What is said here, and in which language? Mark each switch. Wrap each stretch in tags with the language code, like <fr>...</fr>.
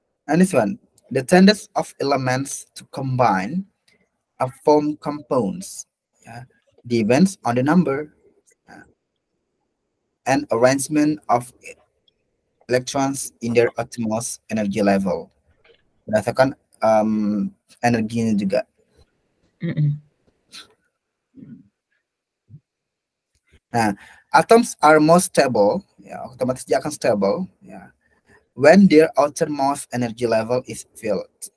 <en>And this one, the tendency of elements to combine or form compounds. Yeah, depends on the number and arrangement of electrons in their utmost energy level.</en> <id>Berdasarkan energinya juga. Mm-mm.</id> <en>Nah, atoms are most stable, ya,</en> <id>otomatis dia akan</id> <en>stable, ya, when their outermost energy level is filled.</en>